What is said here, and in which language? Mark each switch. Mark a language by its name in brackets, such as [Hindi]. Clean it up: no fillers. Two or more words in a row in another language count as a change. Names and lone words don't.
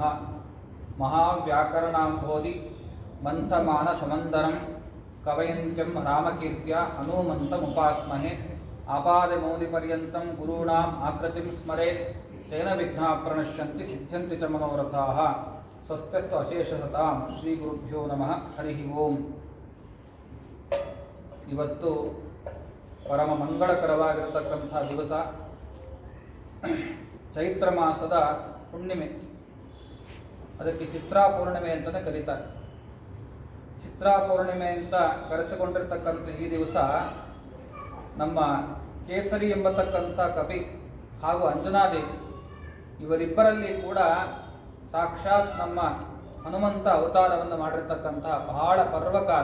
[Sanskrit] महाव्याकरणाम्भोधि मंथमानसमंदरं कवयन्त्यं रामकीर्त्या हनुमन्तमुपास्महे आपादमौलिपर्यन्तं गुरूणाम् आकृतिं स्मरेत् तेन विघ्नाः प्रणश्यन्ति सिद्ध्यन्ति च मनोरथाः स्वस्त्यस्तु अशेषसतां श्री गुरुभ्यो नमः हरि ओम [Kannada] ಇವತ್ತು ಪರಮ ಮಂಗಳಕರವಾಗಿರತಕ್ಕಂಥ ದಿವಸ ಚೈತ್ರ ಮಾಸದ ಹುಣ್ಣಿಮೆ. ಅದಕ್ಕೆ ಚಿತ್ರಾ ಪೂರ್ಣಿಮೆ ಅಂತಲೇ ಕರೀತಾರೆ. ಚಿತ್ರಾ ಪೂರ್ಣಿಮೆ ಅಂತ ಕರೆಸಿಕೊಂಡಿರ್ತಕ್ಕಂಥ ಈ ದಿವಸ ನಮ್ಮ ಕೇಸರಿ ಎಂಬತಕ್ಕಂಥ ಕವಿ ಹಾಗೂ ಅಂಜನಾದೇವಿ ಇವರಿಬ್ಬರಲ್ಲಿ ಕೂಡ ಸಾಕ್ಷಾತ್ ನಮ್ಮ ಹನುಮಂತ ಅವತಾರವನ್ನು ಮಾಡಿರ್ತಕ್ಕಂತಹ ಬಹಳ ಪರ್ವಕಾಲ.